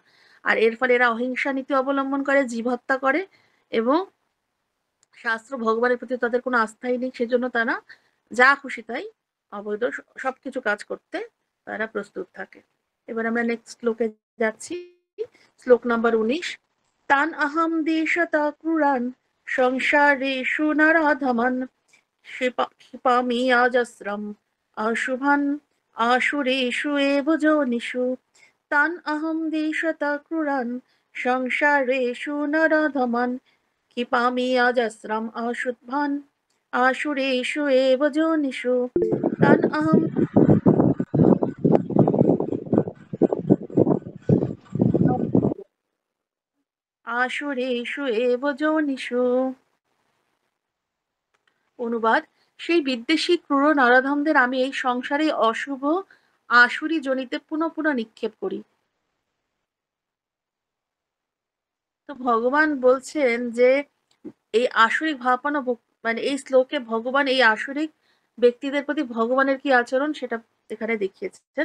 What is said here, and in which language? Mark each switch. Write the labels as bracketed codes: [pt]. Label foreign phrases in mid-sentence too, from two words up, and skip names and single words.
[bn] আর এর ফলে এরা অহিংসা নীতি অবলম্বন করে, জীব হত্যা করে, এবং শাস্ত্র ভগবানের প্রতি তাদের কোনো আস্থাই নেই, সেজন্য তারা যা খুশি তাই অবৈধ সবকিছু কাজ করতে তারা প্রস্তুত থাকে। এবার আমরা নেক্সট শ্লোকে যাচ্ছি, শ্লোক নাম্বার 19। [sa] তান আহম দেশতা ক্রুরান সংসারেষু নরাধমান ক্ষিপামি আজস্রম অশুভান আসুরেষু এব যোনিষু। তান আহম দেশতা ক্রুরান সংসারেষু নরাধমান ক্ষিপামি আজস্রম অশুভান আসুরেষু এব যোনিষু। তান আহম আসুরেষু এব যোনিষু। [bn] অনুবাদ: সেই বিদ্বেষী ক্রূর নরাধমদের আমি এই সংসারে অশুভ আসুরি জনিতে পুনঃ পুনঃ নিক্ষেপ করি। তো ভগবান বলছেন যে এই আসুরিক ভাবাপন্ন মানে এই শ্লোকে ভগবান এই আসুরিক ব্যক্তিদের প্রতি ভগবানের কি আচরণ সেটা এখানে দেখিয়েছেন।